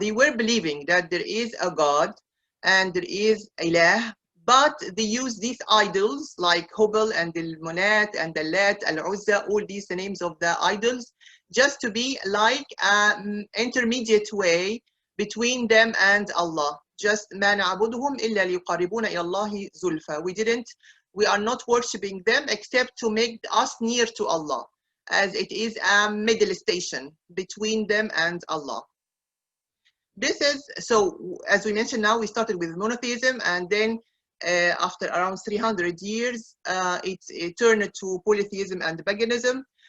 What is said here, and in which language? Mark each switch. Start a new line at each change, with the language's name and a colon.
English: They were believing that there is a God and there is Ilah, but they use these idols like Hubal and the Monat and the Lat, Al-Uzza, all these the names of the idols, just to be like an intermediate way between them and Allah.
Arabic: Just ما نعبدهم إلا ليقربونا إلى الله زلفى.
English: We are not worshipping them except to make us near to Allah, as it is a middle station between them and Allah. This is, so as we mentioned now, we started with monotheism, and then after around 300 years, it turned to polytheism and paganism.